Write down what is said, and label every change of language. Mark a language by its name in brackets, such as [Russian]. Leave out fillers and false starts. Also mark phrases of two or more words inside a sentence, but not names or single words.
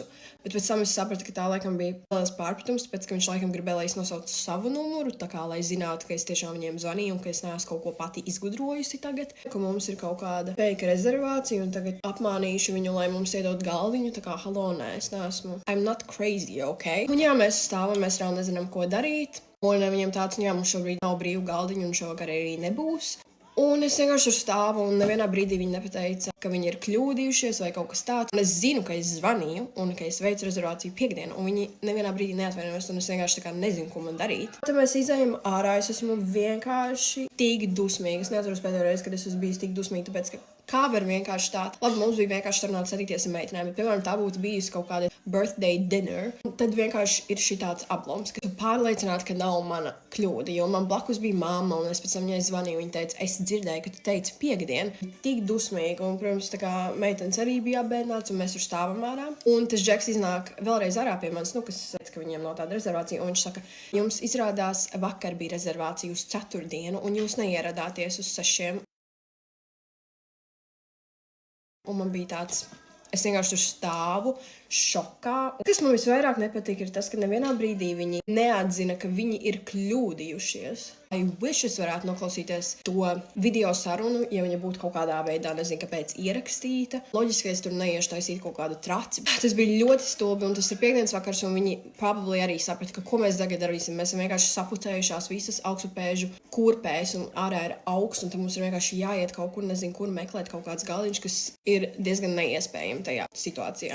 [Latvian] Bet pēc tam es sapratu, ka tā laikam bija liels pārpratums, tāpēc, ka viņš laikam gribēja, lai es nosaucu savu numuru, tā kā, lai zinātu, ka es tiešām viņiem zvanīju un ka es neesmu kaut ko pati izgudrojusi tagad, ka mums ir kaut kāda fake rezervācija un tagad apmānīšu viņu, lai mums iedod galdiņu, tā kā, halo, nē, es neesmu. [English] I'm not crazy, ok? [Latvian] Un jā, mēs stāvam, mēs vēl nezinām, ko darīt, un viņam tāds, jā, mums šobrīd nav brīvu galdiņu un šovakar arī nebūs. Un es vienkārši tur stāvu, un nevienā brīdī viņi nepateica, ka viņi ir kļūdījušies vai kaut kas tāds. Un es zinu, ka es zvanīju un ka es veicu rezervāciju piekdienu, un viņi nevienā brīdī neatvainojās, un es vienkārši tā kā nezinu, ko man darīt. Tad mēs izējam ārā, es esmu vienkārši tik dusmīga. Es neatceros pēdējo reizi, kad es esmu bijis tik dusmīga, tāpēc, ka kā var vienkārši tā? Labi, mums bija vienkārši sarunāts satikties ar meitenēm, bet, piemēram, tā būtu bijusi kaut kāda [English] birthday dinner. [Latvian] Tad vienkārši ir šitāds aploms, ka tu pārliecināti, ka nav mana kļūda, jo man blakus bija mamma, un es pēc tam viņai zvanīju, viņa teica, es dzirdēju, ka tu teici piekdienu. Tik dusmīgi, un, protams, tā kā meitenes arī bija apbēdināts, un mēs tur stāvam ārā. Un tas Džeks iznāk vēlreiz ārā pie manis, kas teica, ka viņiem nav tāda rezervācija, un viņš saka, jums izrādās vakar bija rezervācija uz 4. un jūs neieradāties uz 6. Un man bija tāds, es vienkārši tur stāvu šokā. Kas man visvairāk nepatīk, ir tas, ka nevienā brīdī viņi neatzina, ka viņi ir kļūdījušies. [English] I wish [Latvian] es varētu noklausīties to video sarunu, ja viņa būtu kaut kādā veidā, nezinu, kāpēc ierakstīta. Loģiski, ka es tur neiešu taisīt kaut kādu traci. Tas bija ļoti stulbi, un tas ir piekdienas vakars, un viņi probably arī saprata, ka ko mēs tagad darīsim. Mēs esam vienkārši sapucējušās visas augstupēžu kurpēs, un ārā ir augsts, un tad mums ir vienkārši jāiet kaut kur, nezinu, kur meklēt kaut kāds galdiņš, kas ir diezgan neiespējami tajā situācijā.